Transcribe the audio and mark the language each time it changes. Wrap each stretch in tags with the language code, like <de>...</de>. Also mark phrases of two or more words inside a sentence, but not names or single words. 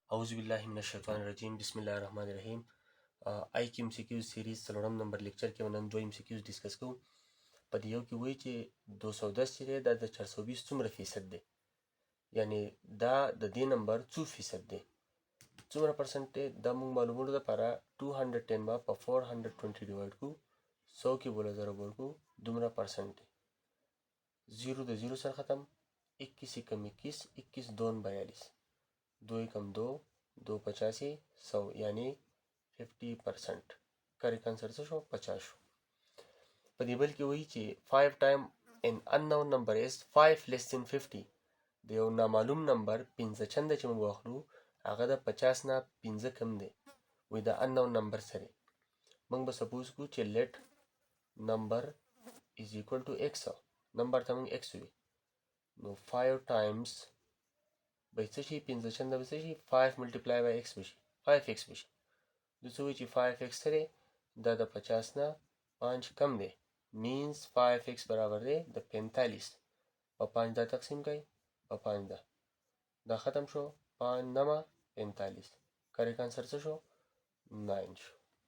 <ar>اعوذ باللہ من الشیطان الرجیم بسم الله الرحمن الرحیم.</ar> <ps>آی کې MCQs سیریز 3 نمبر لیکچر کې نن 2 MCQs ډیسکس کوو. په دې یو کې وایي چې 210 چې دی دا د 420 څومره فیصد دی، یعنی دا د دې نمبر څو فیصد دی، څومره پرسنټ دی. دا موږ معلومولو لپاره 210 به په 420 ډیوایډ کړو، 100 کې بوله ضرب ورکړو، دومره پرسنټ دی. 0 د 0 سره ختم، 21 एकम 21 21 2 42 2 एकम 2 2 85 100 یعنی 50%.</ps> <en>correct answer</en> <ps>څه شو؟ 50 شو. په دې بل کې وایي چې 5</ps> <en>time an unknown number is 5 less than 50.</en> <ps>د یو نامعلوم نمبر 15 چنده چې موږ واخلو هغه د 50 نه 15 کم دی. وایي د unknown نمبر سره موږ به سپوز کوو چې</ps> <en>let number is equal to x.</en> <ps>نمبر ته موږ x وي، نو 5 times به څه شي، 15 چنده به څه شي، 5</ps> <en>multiply by x</en> <ps>بشي، 5x بشي. د څه وایي چې 5x سره دا د 50 نه 5 کم دی، means 5x برابر دی د 45. په 5 دا تقسیم کړئ، په 5 دا ختم شو، 5 9 45.</ps> <en>correct answer</en> <ps>څه شو؟ 9 شو.</ps>